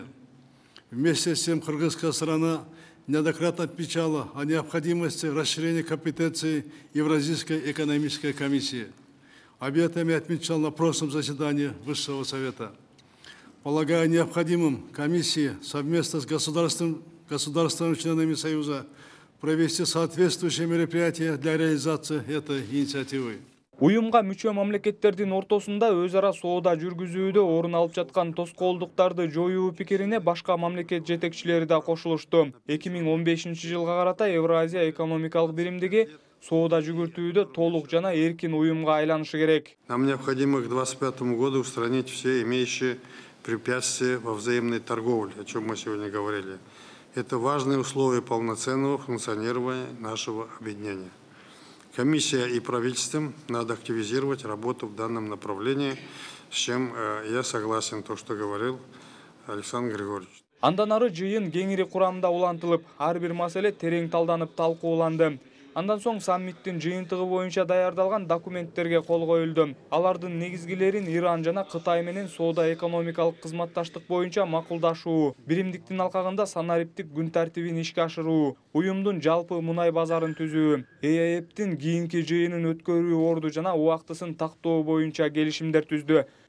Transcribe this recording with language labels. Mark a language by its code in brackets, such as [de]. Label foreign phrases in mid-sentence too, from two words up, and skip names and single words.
[ru] Вместе с тем, кыргызская сторона неоднократно отмечала о необходимости расширения компетенций Евразийской экономической комиссии. Об этом я отмечал на прошлом заседании Высшего совета. Полагаю необходимым комиссии совместно с государствами-членами Союза провести соответствующие мероприятия для реализации этой инициативы. [ky] Уюмга мүчө мамлекеттердин ортосунда өз ара соода жүргүзүүдө орун алып жаткан тоскоолдуктарды жоюу пикирине башка мамлекет жетекчилери да кошулушту. 2015-жылга карата Евразия экономикалык биримдиги соода жүгүртүүдө толук жана эркин уюмга айланышы керек. [ru] Нам необходимо к 2025 году устранить все имеющие препятствия во взаимной торговле, о чем мы сегодня говорили. Это важные условия полноценного функционирования нашего объединения. Комиссия и правительством надо активизировать работу в данном направлении, с чем я согласен, то, что говорил Александр Григорьевич. [ky] Андан ары жыйын кеңири курамда улантылып, ар бир маселе терең талданып талкууланды. Андан соң саммиттин жыйынтыгы боюнча даярдалган документтерге кол коюлду. Алардын негизгилерин Иран жана Кытай менен соода экономикалык кызматташтык боюнча макулдашуу, биримдиктин алкагында санариптик күн тартибин ишке ашыруу, уюмдун жалпы мунай базарын түзүү, ЭЭПтин кийинки жыйынын өткөрүү орду жана убактысын тактоо боюнча келишимдер түздү.